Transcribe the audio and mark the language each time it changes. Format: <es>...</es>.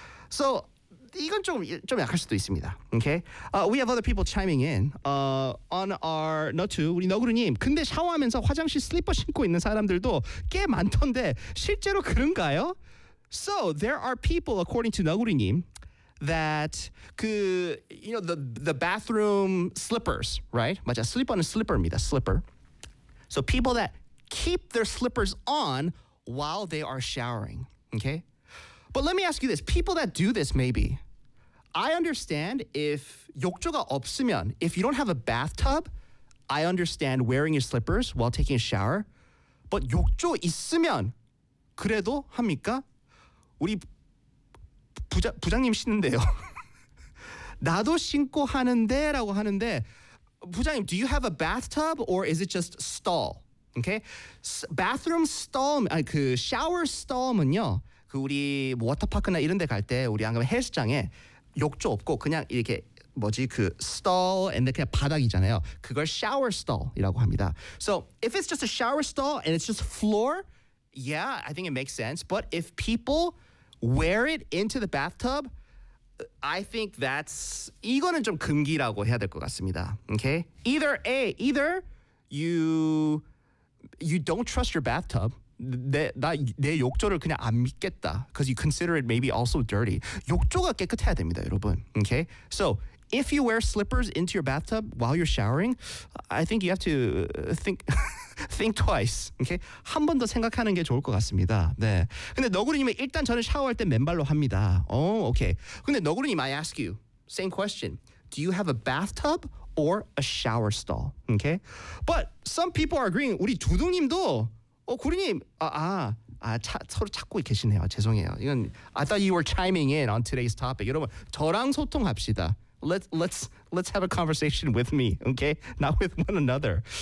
<en>So,</en> <ko>이건 좀 약할 수도 있습니다.</ko> <en>Okay? We have other people chiming in. On our note 2, 우리 너구르님.</en> <ko>근데 샤워하면서 화장실 슬리퍼 신고 있는 사람들도 꽤 많던데 실제로 그런가요?</ko> <en>So, there are people, according to 너구르님, that, 그, you know, the bathroom slippers, right?</en> <ko>맞아, 슬리퍼는 슬리퍼입니다.</ko> <en>Slipper. So, people that keep their slippers on while they are showering. Okay? But let me ask you this. People that do this, maybe. I understand if</en> <ko>욕조가 없으면,</ko> <en>if you don't have a bathtub, I understand wearing your slippers while taking a shower. But</en> <ko>욕조 있으면 그래도 합니까? 우리 부장님 씻는데요. 나도 신고 하는데 라고 하는데 부장님,</ko> <en>do you have a bathtub or is it just stall? Okay? Bathroom stall,</en> <ko>아니 그</ko> <en>shower stall은요.</en> <ko>그 우리 워터파크나 이런 데 갈 때 우리 안 그러면 헬스장에 욕조 없고 그냥 이렇게 뭐지 그</ko> <en>stall and</en> <ko>그냥 바닥이잖아요. 그걸 shower stall이라고 합니다.</ko> <en>So if it's just a shower stall and it's just floor, yeah, I think it makes sense. But if people wear it into the bathtub, I think that's</en> <ko>이거는 좀 금기라고 해야 될 것 같습니다.</ko> <en>Okay? Either you don't trust your bathtub.</en> <ko>내 욕조를 그냥 안 믿겠다.</ko> <en>Because you consider it maybe also dirty.</en> <ko>욕조가 깨끗해야 됩니다, 여러분.</ko> <en>Okay? So, if you wear slippers into your bathtub while you're showering, I think you have to think twice. Okay?</en> <ko>한 번 더 생각하는 게 좋을 것 같습니다. 네. 근데 너구리님은 일단 저는 샤워할 때 맨발로 합니다.</ko> <en>Oh, okay.</en> <ko>근데</ko> <en>너구리님, I ask you, same question. Do you have a bathtub or a shower stall? Okay? But some people are agreeing.</en> <ko>우리 두둥님도 구리님, 서로 찾고 계시네요. 죄송해요. 이건</ko> <en>I thought you were chiming in on today's topic.</en> <ko>여러분, 저랑 소통합시다.</ko> <en>Let's have a conversation with me, okay? Not with one another.</en>